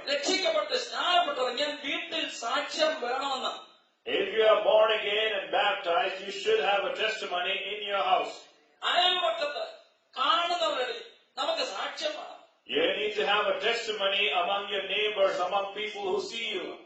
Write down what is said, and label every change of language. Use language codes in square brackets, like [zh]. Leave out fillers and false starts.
[ml] രക്ഷിക്കപ്പെട്ട് സ്നാനപ്പെട്ടിറങ്ങിയാൽ വീട്ടിൽ സാക്ഷ്യം വേണമെന്ന്. [en] If you are born again and baptized, you should have a testimony in your house. [ml] അയൽവക്കത്ത് കാണുന്നവരുടെ നമുക്ക് സാക്ഷ്യം വേണം. [en] You need to have a testimony among your neighbors, among people who see you.